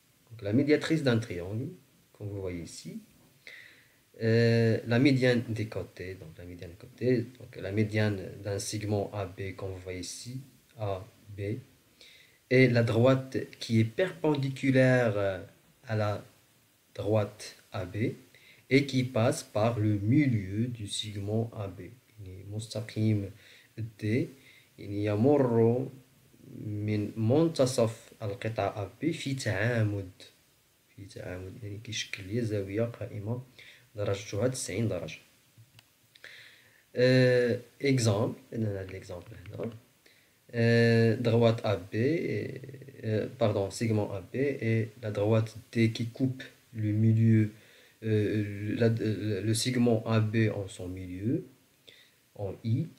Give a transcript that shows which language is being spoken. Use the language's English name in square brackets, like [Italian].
[French] Donc, la médiatrice d'un triangle, comme vous voyez ici, la médiane des côtés, donc la médiane des côtés, donc la médiane d'un segment AB, comme vous voyez ici, AB, et la droite qui est perpendiculaire à la droite AB et qui passe par le milieu du segment AB. [Arabic] مستقيم D يمر من منتصف القطعة AB في تعامد يعني كيشكل لي زاوية قائمة درجتها 90 درجة. [French] Exemple, هذا l'exemple هنا. Droite AB, pardon, segment AB et la droite D qui coupe le milieu, le segment AB en son milieu, en I.